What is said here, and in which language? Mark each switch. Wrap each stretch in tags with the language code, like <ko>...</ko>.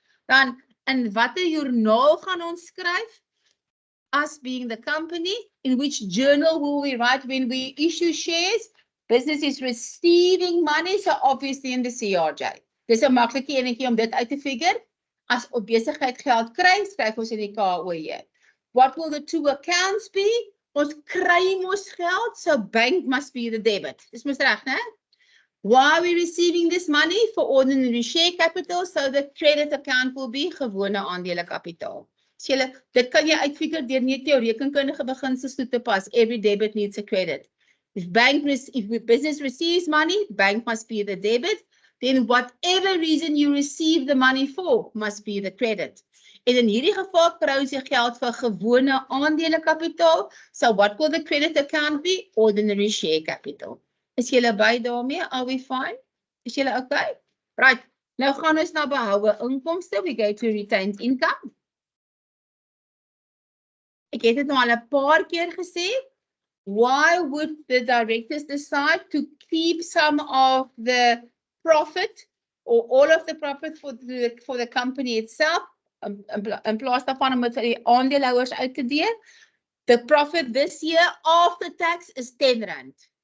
<af>Dan, in watter joernaal gaan ons skryf?</af> <en>Us being the company, in which journal will we write when we issue shares? Business is receiving money, so obviously in the CRJ.</en> <af>Dis 'n maklike enetjie om dit uit te figure. As op besigheid geld kry, skryf ons in die KOE.</af> <en>What will the two accounts be?</en> <af>Ons kry mos geld,</af> <en>so bank must be the debit.</en> <af>Dis mos reg, né?</af> <en>Why are we receiving this money? For ordinary share capital, so the credit account will be</en> <af>gewone aandelekapitaal. Dit kan jy uitfigure deur net jou rekenkundige beginsels toe te pas.</af> <en>Every debit needs a credit. If business receives money, bank must be the debit. Then whatever reason you receive the money for must be the credit.</en> <af>En in hierdie geval kry ons die geld vir gewone aandelekapitaal.</af> <en>So what will the credit account be? Ordinary share capital.</en> <af>Is julle by daarmee?</af> <en>Are we fine?</en> <af>Is julle okay?</af> <en>Right.</en> <af>Nou gaan ons na behoue inkomste.</af> <en>We go to retained income.</en> <af>Ek het dit nou al 'n paar keer gesê.</af> <en>Why would the directors decide to keep some of the profit or all of the profit for the company itself?</en> <af>In plaas daarvan om dit vir die aandeelhouers uit te deel.</af> <en>The profit this year after tax is R10.</en>